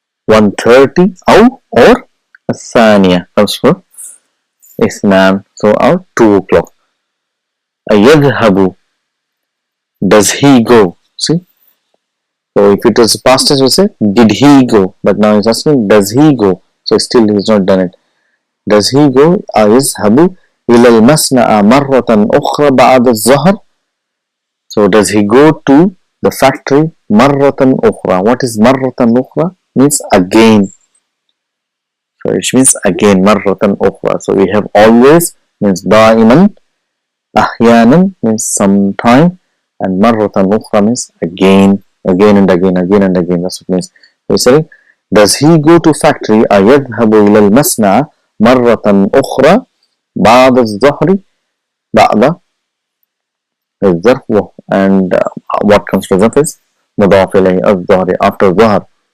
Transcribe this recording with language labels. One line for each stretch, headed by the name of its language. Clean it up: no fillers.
English: 1:30 أو or الثانية comes for اثنان, so or 2 o'clock. يذهب, does he go? See, so if it was past tense we say did he go, but now it's asking does he go, so still he's not done it. Does he go?
Arabic: يذهب إلى المصنع مرة أخرى بعد الظهر.
English: So does he go to the factory
Arabic: مرة أخرى?
English: What is
Arabic: مرة أخرى?
English: Means again. So it means again مرة أخرى. So we have always means دائما, أحيانا means sometime, and مرة أخرى means again, again and again, again and again. That's what it means. We say, does he go to factory?
Arabic: يذهب إلى المصنع مرة أخرى بعد الظهر. بعد الظرف,
English: and what comes to
Arabic: ظرف is مضاف إليه الظهر,
English: after
Arabic: ظهر.